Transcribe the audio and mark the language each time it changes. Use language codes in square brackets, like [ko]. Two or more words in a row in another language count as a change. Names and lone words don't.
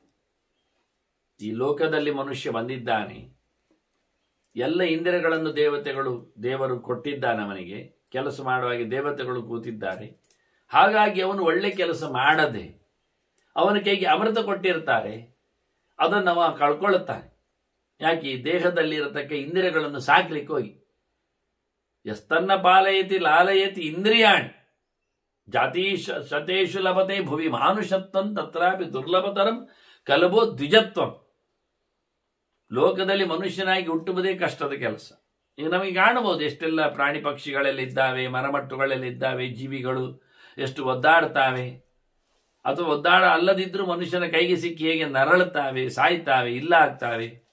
[kn] ಈ ಲೋಕದಲ್ಲಿ ಮನುಷ್ಯ ಬಂದಿದ್ದಾನೆ, ಎಲ್ಲ ಇಂದ್ರಿಯಗಳನ್ನು ದೇವರು ಕೊಟ್ಟಿದ್ದಾನೆ ಅವನಿಗೆ, ಕೆಲಸ ಮಾಡುವಾಗ ದೇವತೆಗಳು ಕೂತಿದ್ದಾರೆ. ಹಾಗಾಗಿ ಅವನು ಒಳ್ಳೆ ಕೆಲಸ ಮಾಡದೆ ಅವನ ಕೈಗೆ ಅಮೃತ ಕೊಟ್ಟಿರ್ತಾರೆ, ಅದನ್ನು ಅವ ಕಳ್ಕೊಳ್ಳುತ್ತಾನೆ. ಯಾಕೆ? ಈ ದೇಹದಲ್ಲಿ ಇರತಕ್ಕ ಇಂದ್ರಿಯಗಳನ್ನು ಸಾಕ್ಲಿಕ್ಕೆ ಹೋಗಿ. [sa] ಯಸ್ತನ್ನ ಪಾಲಯತಿ ಲಾಲಯತಿ ಇಂದ್ರಿಯಾಣಿ ಜಾತಿ ಶತೇಶು ಲಭತೆ ಭುವಿ ಮಾನುಷತ್ವಂ ತತ್ರಾಪಿ ದುರ್ಲಭತರಂ ಕಲಭೋ ದ್ವಿಜತ್ವಂ. [kn] ಲೋಕದಲ್ಲಿ ಮನುಷ್ಯನಾಗಿ ಹುಟ್ಟುವುದೇ ಕಷ್ಟದ ಕೆಲಸ. ಈಗ ನಮಗೆ ಕಾಣಬಹುದು ಎಷ್ಟೆಲ್ಲ ಪ್ರಾಣಿ ಪಕ್ಷಿಗಳೆಲ್ಲ ಇದ್ದಾವೆ, ಮರಮಟ್ಟುಗಳೆಲ್ಲ ಇದ್ದಾವೆ, ಜೀವಿಗಳು ಎಷ್ಟು ಒದ್ದಾಡ್ತಾವೆ, ಅಥವಾ ಒದ್ದಾಡ ಅಲ್ಲದಿದ್ರೂ ಮನುಷ್ಯನ ಕೈಗೆ ಸಿಕ್ಕಿ ಹೇಗೆ ನರಳುತ್ತಾವೆ, ಸಾಯ್ತಾವೆ, ಇಲ್ಲ ಆಗ್ತಾವೆ.